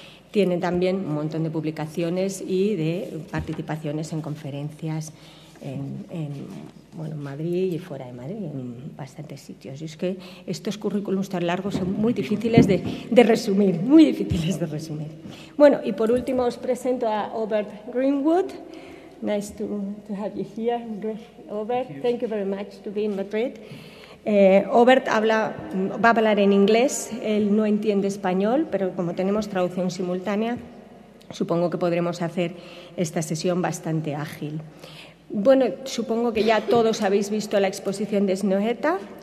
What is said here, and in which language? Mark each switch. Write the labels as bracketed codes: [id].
[es] Tiene también un montón de publicaciones y de participaciones en conferencias en Madrid y fuera de Madrid, en bastantes sitios. Y es que estos currículums tan largos son muy difíciles de resumir, muy difíciles de resumir. Bueno, y por último os presento a Aubert Greenwood. [en] Nice to have you here, Aubert. Thank you very much to be in Madrid. [es] Aubert va a hablar en inglés, él no entiende español, pero como tenemos traducción simultánea, supongo que podremos hacer esta sesión bastante ágil. Bueno, supongo que ya todos habéis visto la exposición de Snohetta.